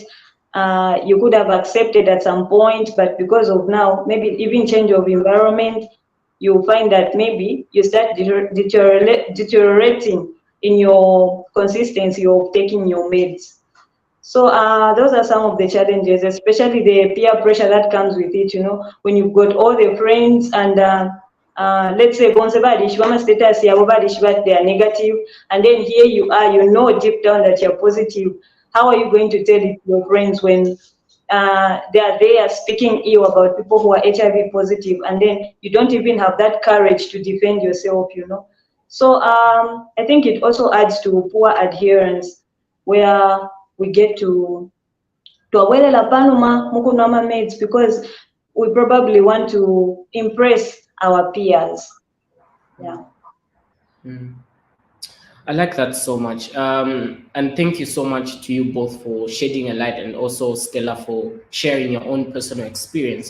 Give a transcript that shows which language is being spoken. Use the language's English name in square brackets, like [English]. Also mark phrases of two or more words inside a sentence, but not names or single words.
[English] You could have accepted at some point, but because of now, maybe even change of environment, you find that maybe you start deteriorating in your consistency of taking your meds. So those are some of the challenges, especially the peer pressure that comes with it. When you've got all the friends and let's say [Bemba] bonse badishwa status yabo badishwa [English] they are negative, and then here you are, deep down that you're positive. How are you going to tell it to your friends when they are speaking ill about people who are HIV positive, and then you don't even have that courage to defend yourself? So I think it also adds to poor adherence, where we get to [Bemba] awelela panuma mukunama [English] meds because we probably want to impress our peers. Yeah. Mm. I like that so much. And thank you so much to you both for shedding a light, and also Stella for sharing your own personal experience.